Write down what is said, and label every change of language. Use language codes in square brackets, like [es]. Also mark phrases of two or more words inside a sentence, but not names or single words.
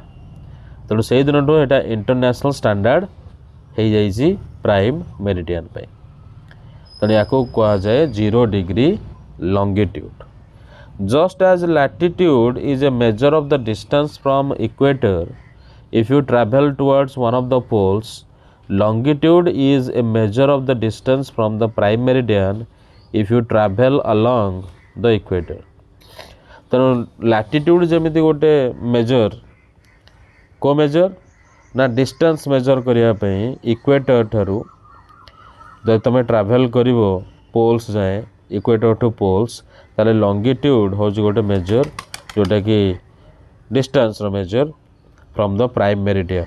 [or] ତେଣୁ ସେଇ ଦିନଠୁ ଏଇଟା [en] international standard [or] ହେଇଯାଇଛି [en] prime meridian [or] ପାଇଁ। ତେଣୁ ୟାକୁ କୁହାଯାଏ 0 [en] degree longitude. Just as latitude is a measure of the distance from equator if you travel towards one of the poles, longitude is a measure of the distance from the prime meridian if you travel along the equator. [or] ତେଣୁ ଲାଟିଟ୍ୟୁଡ଼ ଯେମିତି ଗୋଟେ ମେଜର, କେଉଁ ମେଜର ନା [en] distance measure [or] କରିବା ପାଇଁ ଇକ୍ୱେଟର ଠାରୁ ଯଦି ତୁମେ ଟ୍ରାଭେଲ୍ କରିବ ପୋଲ୍ସ ଯାଏଁ, [en] equator to poles, [or] ତାହେଲେ ଲଙ୍ଗିଟ୍ୟୁଡ଼ ହେଉଛି ଗୋଟେ ମେଜର ଯେଉଁଟାକି ଡିଷ୍ଟାନ୍ସର ମେଜର [en] from the prime meridian.